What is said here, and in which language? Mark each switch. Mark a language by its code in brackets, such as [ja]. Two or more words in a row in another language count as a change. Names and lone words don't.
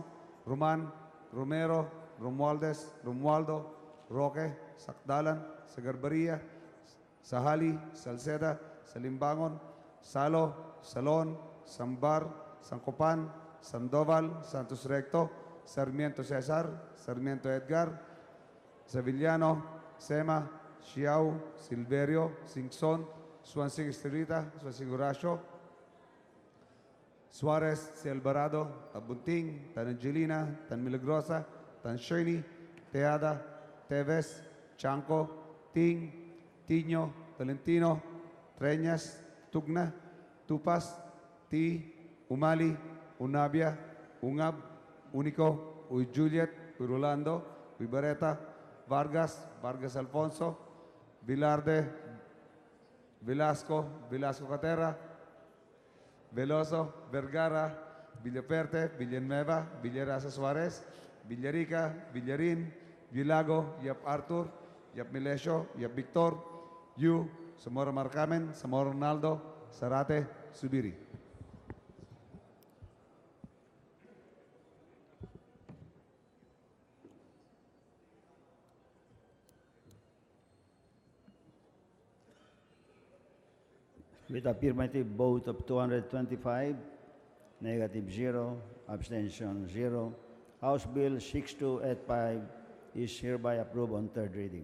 [en] Roman, Romero, Romualdez, Romualdo, Roque, Sakdalan, Sagarbaria, Sahali, Salceda, Salimbangon, Salo, Salon, Sambar, Sancopan, Sandoval, Santos Recto, Sarmiento Cesar, Sarmiento Edgar, Sevillano, Sema, Xiao, Silverio, Singson, Swansing Estrelita, Swansing Horacio, Suarez, Si Alvarado, Abunting, Tan Angelina, Tan Milagrosa, Tan Shirley, Teada, Teves, Chanco, Ting, Tiño, Tolentino, Treñas, Tugna, Tupas, Ti, Umali, Unabia, Ungab, Unico, Uy Juliet, Uy Rolando, Uy Bareta, Vargas, Vargas Alfonso, Vilarde, Velasco, Velasco Catera, Veloso, Vergara, Villaperte, Villanueva, Villarasa Suarez, Villarica, Villarin, Villago, Yap Arthur, Yap Milesio, Yap Victor, Yu, Zamora Marcamen, Zamora Ronaldo, Zarate, Subiri. With affirmative vote of 225, negative 0, abstention 0, House Bill 6285 is hereby approved on third reading.